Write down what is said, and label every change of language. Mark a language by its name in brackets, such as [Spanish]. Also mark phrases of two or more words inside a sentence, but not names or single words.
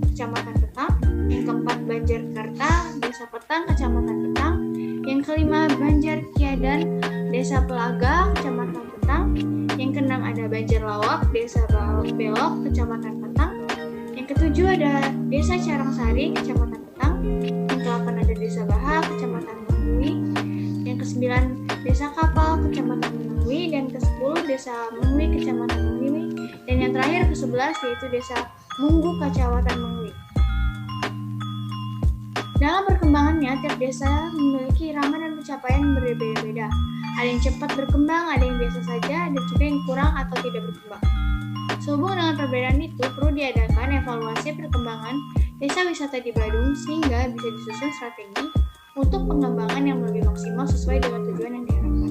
[Indonesian] Kecamatan Petang, yang keempat Banjar Karta, Desa Petang, Kecamatan Petang, yang kelima Banjar Kiadan, Desa Pelaga, Kecamatan Petang, yang keenam ada Banjar Lawak, Desa Belok, Kecamatan Petang, yang ketujuh ada Desa Carangsari, Kecamatan Petang, yang ke-8 ada Desa Baha, Kecamatan Mengui, yang ke-9 Desa Kapal, Kecamatan Mengui, dan ke-10 Desa Mengui, Kecamatan Mengui, dan yang terakhir ke-11 yaitu Desa Munggu, Kecamatan Mengui. Dalam perkembangannya, tiap desa memiliki irama dan pencapaian yang berbeda-beda. Ada yang cepat berkembang, ada yang biasa saja, ada juga yang kurang atau tidak berkembang. Sehubung dengan perbedaan itu, perlu diadakan evaluasi perkembangan desa wisata di Badung sehingga bisa disusun strategi untuk pengembangan yang lebih maksimal sesuai dengan tujuan yang diharapkan.